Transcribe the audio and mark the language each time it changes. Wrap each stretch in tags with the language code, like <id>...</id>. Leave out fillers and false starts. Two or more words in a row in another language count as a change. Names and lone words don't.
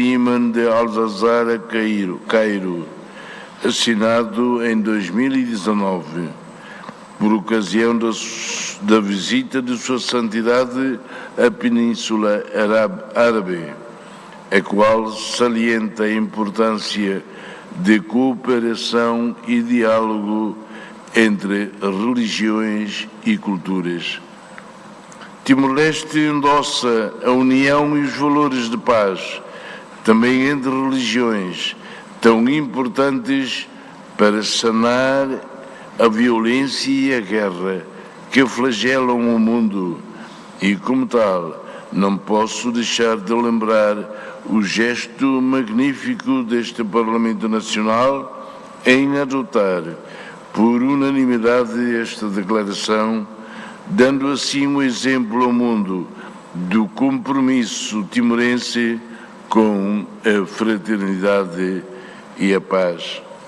<pt>imã de Alzazara Cairo, assinado em 2019, por ocasião da visita de Sua Santidade à Península Árabe, a qual salienta a importância de cooperação e diálogo entre religiões e culturas. Timor-Leste endossa a união e os valores de paz, também entre religiões, tão importantes para sanar a violência e a guerra que flagelam o mundo, e como tal, não posso deixar de lembrar o gesto magnífico deste Parlamento Nacional em adotar por unanimidade esta declaração, dando assim um exemplo ao mundo do compromisso timorense com a fraternidade e a paz.</pt>